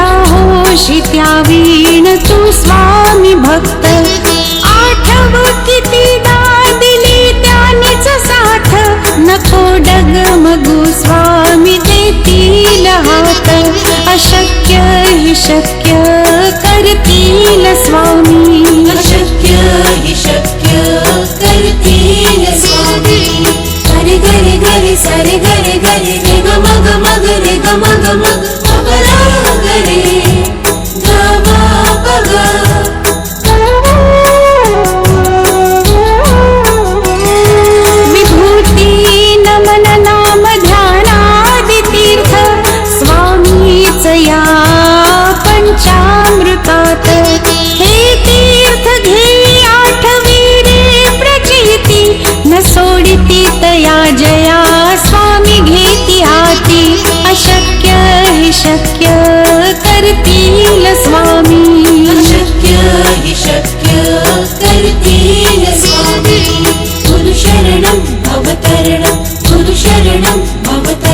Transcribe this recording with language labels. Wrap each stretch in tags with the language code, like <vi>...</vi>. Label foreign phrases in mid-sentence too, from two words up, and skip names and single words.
<mr>होशी त्यावीण तू स्वामी भक्त आठव कितीदा दिली त्यानीच साथ नको डगमगू स्वामी देतील हात अशक्य हि शक्य करतील स्वामी अशक्य हि शक्य करतील स्वामी। गरे गरे गरे सरे गरे गरे रे ग मग मग रे ग मग मग अपरा गरे ग म प ग। विभूती नमन नाम ध्यानादि तीर्थ स्वामीच या पंचामृतात हे तीर्थ घेई आठवी रे प्रचिती न सोडिती तया जया स्वामी घेती हाती अशक्य हि शक्य करतील स्वामी अशक्य हि शक्य करतील स्वामी।</mr> <sa>गुरुशरणं भवतरणं गुरुशरणं भव</sa>